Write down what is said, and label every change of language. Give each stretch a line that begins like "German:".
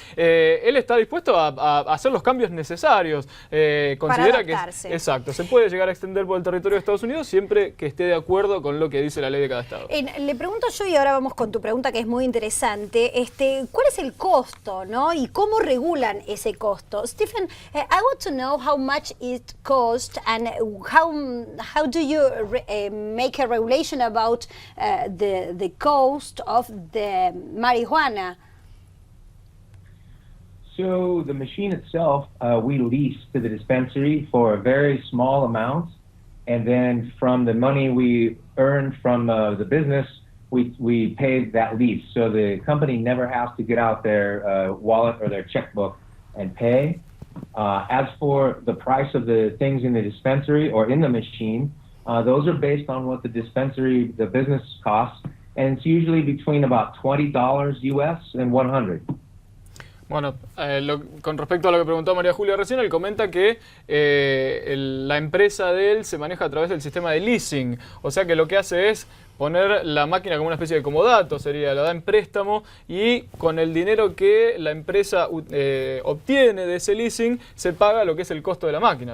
Spanish: Él está dispuesto a hacer los cambios necesarios. Considera que exacto, se puede llegar a extender por el territorio de Estados Unidos siempre que esté de acuerdo con lo que dice la ley de cada estado. Le pregunto yo, y ahora vamos con tu pregunta que es muy interesante, ¿cuál es el costo, ¿no? Y cómo regulan ese costo?
English: Stephen, I want to know how much it costs and how do you make a regulation about the cost of the marijuana? So the machine itself, we lease to the dispensary for a very small amount, and then from the money we earn from the business, we pay that lease. So the company never has to get out their wallet or their checkbook and pay. As for the price of the things in the dispensary or in the machine, those are based on what the business costs, and it's usually between about $20 US and $100.
Spanish: Bueno, con respecto a lo que preguntó María Julia recién, él comenta que la empresa de él se maneja a través del sistema de leasing. O sea que lo que hace es poner la máquina como una especie de comodato, sería, la da en préstamo y con el dinero que la empresa obtiene de ese leasing se paga lo que es el costo de la máquina.